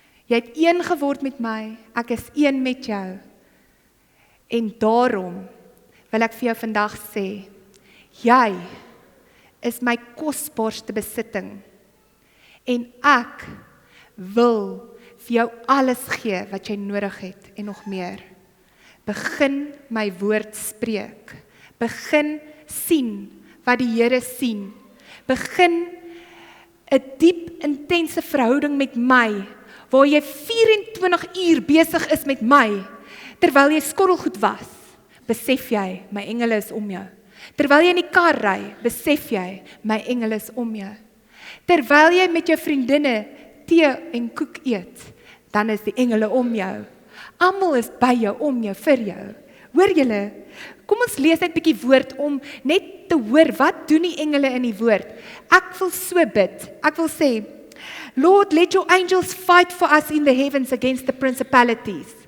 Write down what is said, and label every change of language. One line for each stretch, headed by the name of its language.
Afrikaans: Jy het een geword met my, ek is een met jou. En daarom wil ek vir jou vandag sê, jy is my kosbaarste besitting. En ek wil vir jou alles gee wat jy nodig het en nog meer. Begin my woord spreek. Begin sien wat die Here sien. Begin 'n diep, intense verhouding met my, waar jy 24 uur besig is met my, terwyl jy skottelgoed was, besef jy, my engele is om jou. Terwyl jy in die kar ry, besef jy, my engele is om jou. Terwyl jy met jou vriendinne tee en koek eet, dan is die engele om jou. Almal is by jou, om jou, vir jou. Hoor julle, kom ons lees net 'n bietjie woord om net te hoor, wat doen die engele in die woord? Ek wil so bid, ek wil sê,
English: Lord, let your angels fight for us in the heavens against the principalities.